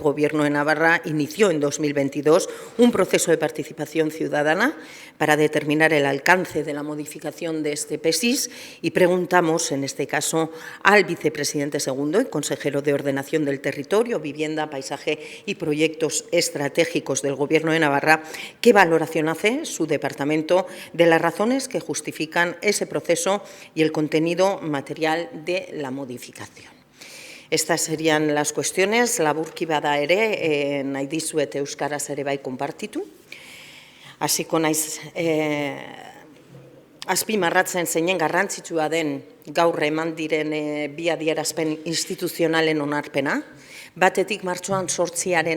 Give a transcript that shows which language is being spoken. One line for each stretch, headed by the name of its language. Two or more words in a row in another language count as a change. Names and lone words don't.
Spanish: Gobierno de Navarra inició en 2022 un proceso de participación ciudadana para determinar el alcance de la modificación de este PESIS y preguntamos, en este caso, al vicepresidente segundo y consejero de Ordenación del Territorio, Vivienda, Paisaje y Proyectos Estratégicos del Gobierno de Navarra, qué valoración hace su departamento de las razones que justifican ese proceso y el contenido material de la modificación. Estas serían las cuestiones.
Basque: Laburki bada ere, nahi dizuet euskaraz ere bai konpartitu. Hasiko naiz azpimarratzen zeinen garrantzitsua den gaur eman diren bi adierazpen instituzionalen onarpena. Batetik martxoan 8.